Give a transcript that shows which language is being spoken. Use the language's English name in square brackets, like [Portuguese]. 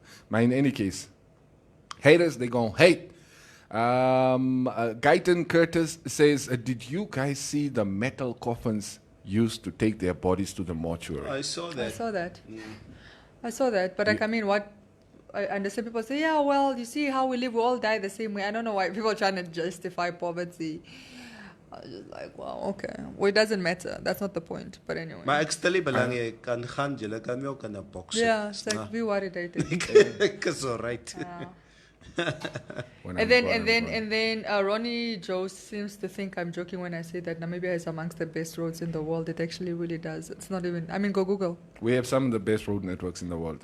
[English] But in any case, haters, they gon' hate. Guyton Curtis says, did you guys see the metal coffins used to take their bodies to the mortuary? I saw that. I saw that. But I mean, what I understand, people say, yeah, well, you see how we live, we all die the same way. I don't know why people are trying to justify poverty. I was just like, wow, okay. Well, it doesn't matter. That's not the point. But anyway. [Afrikaans] Maar ek stel nie belang jy kan gaan, jy kan my ook in 'n boks. [English] Yeah, it's like, be worried, I think. It's all right. And then Ronnie Joe seems to think I'm joking when I say that Namibia is amongst the best roads in the world. It actually really does. It's not even, I mean, go Google. We have some of the best road networks in the world.